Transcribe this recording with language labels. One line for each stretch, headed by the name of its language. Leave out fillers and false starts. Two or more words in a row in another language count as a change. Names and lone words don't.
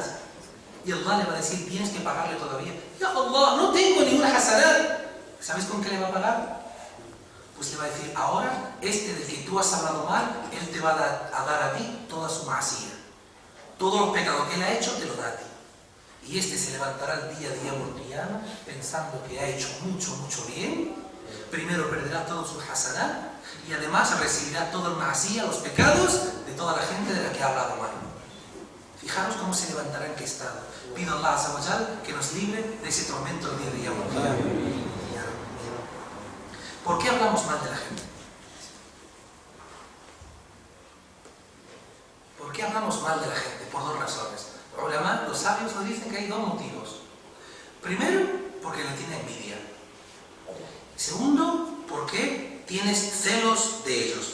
Spanish: Y Allah le va a decir: tienes que pagarle todavía.
Arabic: يا الله,
Spanish: no tengo ningún hasanat. ¿Sabes con qué le va a pagar? Pues le va a decir: ahora, este del que tú has hablado mal, él te va a dar a ti toda su ma'asiyah. Todos los pecados que él ha hecho, te lo da a ti. Y este se levantará el día de
Arabic: يوم القيامة
Spanish: pensando que ha hecho mucho bien. Primero perderá todo su hasanat y además recibirá todo el ma'asiyah, los pecados de toda la gente de la que ha hablado mal. Fijaros cómo se levantará, en qué estado. Pido a Allah
Arabic: عز وجل
Spanish: que nos libre de ese tormento el día de
Arabic: يوم القيامة.
Spanish: ¿Por qué hablamos mal de la gente? ¿Por qué hablamos mal de la gente? Por dos razones. Los sabios nos dicen que hay dos motivos. Primero, porque le tiene envidia. Segundo, porque tienes celos de ellos.